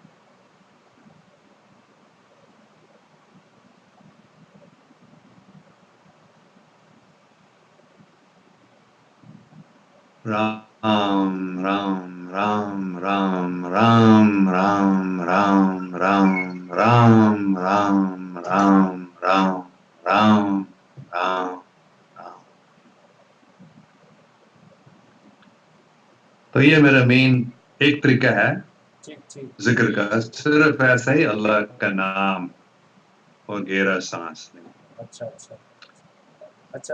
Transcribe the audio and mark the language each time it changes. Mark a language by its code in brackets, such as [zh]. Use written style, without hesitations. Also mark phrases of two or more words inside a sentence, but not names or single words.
[ur] Ram, Ram, Ram, Ram, Ram, Ram, Ram, Ram, Ram, Ram, Ram, Ram, Ram, Ram. تو یہ میرا مین ایک طریقہ ہے ٹھیک ٹھیک. ذکر کا، صرف ایسا ہی اللہ کا نام اور گہرا سانس لیں. اچھا اچھا اچھا.